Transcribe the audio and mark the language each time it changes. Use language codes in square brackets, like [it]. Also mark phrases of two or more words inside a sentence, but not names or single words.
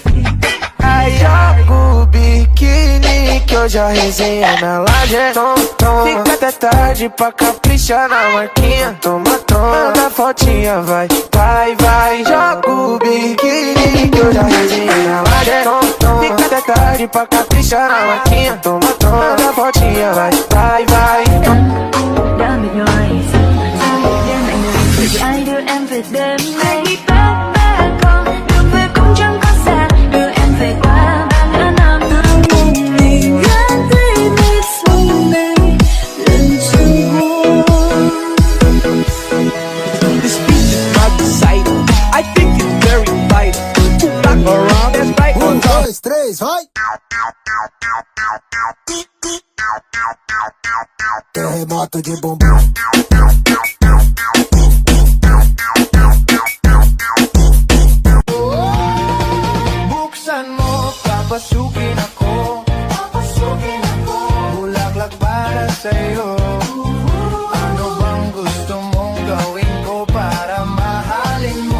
[pt] Aí joga o biquíni que hoje a resenha na laje é tom. Fica até tarde pra caprichar na marquinha. Toma, manda fotinha, vai. Joga o biquíni que hoje a resenha na laje é tom. Fica até tarde pra caprichar na marquinha. Toma, manda fotinha, vai. [vi] Đã mệt nhoài sao đêm lạnh người vì ai đưa em về đêm nay ba con đường về cũng chẳng có xa đưa em về qua 3 năm [zh] 梦里面对你从没认真过 [en] This beat is not decided. I think it's very vital to back around. That's right. 1, 2, 3, [pt] vai! Terremoto de bumbum. [tl] Buksan mo, papasukin ako. Bulaklak para sa'yo. Ano bang gusto mong gawin ko para mahalin mo?